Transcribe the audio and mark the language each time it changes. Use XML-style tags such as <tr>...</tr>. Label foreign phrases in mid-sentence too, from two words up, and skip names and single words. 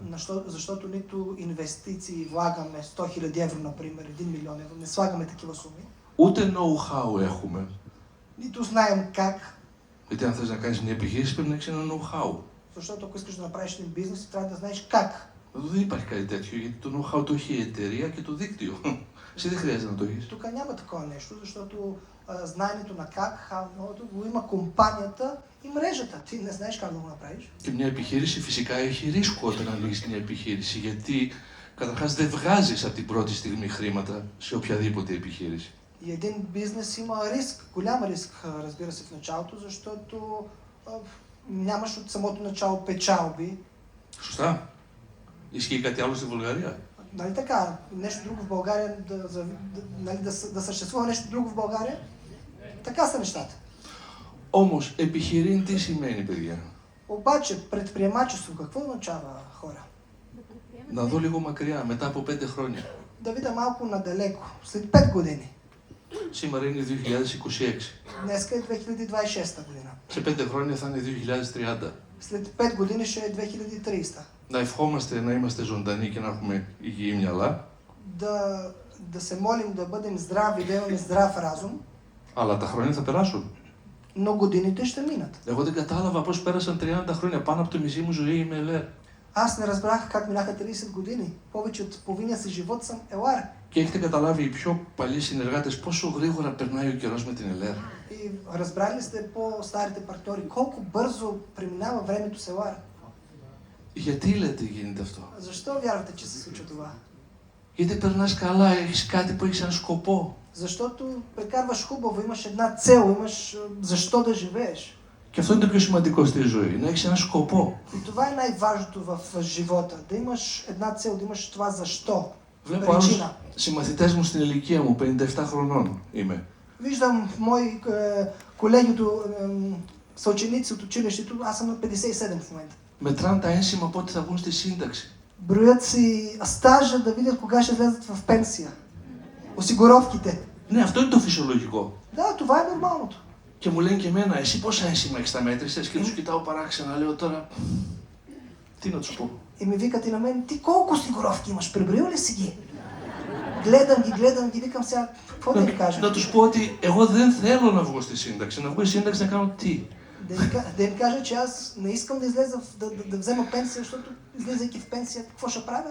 <bg>защото нито инвестиции влагаме 100,000 евро, например, 1 милион евро, не слагаме такива суми.</bg> <el>Ούτε know-how έχουμε.</el> <bg>Нито знаем как,</bg> <el>Γιατί αν θες να κάνεις μια επιχείρηση πρέπει να έχεις ένα know-how.</el> <bg>защото ако искаш да направиш един бизнес, трябва да знаеш как.</bg> <el>Εδώ δεν υπάρχει κάτι τέτοιο, γιατί το know-how το έχει η εταιρεία και το δίκτυο. Εσύ δεν χρειάζεται να το έχεις.</el> <bg>Тук няма такова нещо, защото знанието на как, how-to го има компанията и мрежата. Ти не знаеш как да го направиш.</bg> <el>Και μια επιχείρηση φυσικά έχει ρίσκο όταν ανοίγεις μια επιχείρηση, γιατί καταρχάς δεν βγάζεις από την πρώτη στιγμή χρήματα σε οποιαδήποτε επιχείρηση.</el> <bg>И един бизнес има риск, голям риск, разбира се, в началото, защото нямаш от самото начало печалби.</bg> <el>Σωστά. Ισχύει κάτι άλλο στη Βουλγαρία?</el> <bg>Нали така, нещо друго в България, да съществува нещо друго в България? Така са нещата.</bg> <el>Όμως, επιχειρήν τι σημαίνει, παιδιά?</el> <bg>Обаче, предприемачество, какво означава, хора?</bg> <el>Να δω λίγο μακριά, μετά από 5 χρόνια.</el> <bg>Да видя малко надалеко, след 5 години.</bg> <el>Σήμερα είναι 2026.</el> <bg>Днеска е 2026 година.</bg> <el>Σε 5 χρόνια θα είναι 2030.</el> <bg>След 5 години ще е 2030.</bg> <el>Να ευχόμαστε να είμαστε ζωντανοί και να έχουμε υγιή μυαλά.</el> <bg>Да се молим да бъдем здрави, да имаме здрав разум,</bg> <el>Αλλά τα χρόνια θα περάσουν.</el> <bg>но годините ще минат.</bg> <el>Εγώ δεν κατάλαβα πώς πέρασαν 30 χρόνια. Πάνω από τη μισή μου ζωή είμαι ΕΛΕΡ.</el> <bg>Аз не разбрах как минаха 30 години. Повече от половиния си живот съм ЕЛАР.</bg> <el>Και έχετε καταλάβει οι πιο παλιοί συνεργάτες πόσο γρήγορα περνάει ο καιρός με την ΕΛΕΡ.</el> <bg>И разбрали ли сте по-старите партньори колко бързо преминава времето с ЕЛАР?</bg> <el>Γιατί λέτε γίνεται αυτό?</el> <bg>Защо вярвате, че се случва това?</bg> <el>Γιατί περνάς καλά, έχεις κάτι που έχεις έναν σκοπό.</el> <bg>Защото прекарваш хубаво, имаш една цел, имаш защо да живееш.</bg> <el>Και αυτό είναι το πιο σημαντικό στη ζωή, να έχεις έναν σκοπό.</el> <bg>И това е най-важното в живота, да имаш една цел, да имаш това защо.</bg> <el>Βλέπω άλλους συμμαθητές μου στην ηλικία μου, 57 χρονών είμαι.</el> <bg>Виждам мои колеги, съученици от училището, аз съм на 57 в момента.</bg> <el>Μετράνε τα ένσημα πότε θα βγουν στη σύνταξη.</el> <bg>Броят си стажа да видят кога ще влезат в пенсия. Осигуровките.</bg> <el>Ναι, αυτό είναι το φυσιολογικό.</el> <bg>Да, това е нормалното.</bg> <el>Και μου λένε και εμένα, εσύ πόσα ένσημα έχεις, τα μέτρησες? Και τους κοιτάω παράξενα, λέω τώρα, τι να τους πω.</el> <bg>И ми викат и на мен, ти колко осигуровки имаш, преброил ли си ги? Гледам ги, викам сега, какво да ви кажа?</bg> <el>Να τους πω ότι εγώ δεν θέλω να βγω στη σύνταξη, να βγω στη σύνταξη να κάνω τι?</el> <bg>Да им кажа, че аз не искам да излеза, да взема пенсия, защото излизайки в пенсия, какво ще правя?</bg>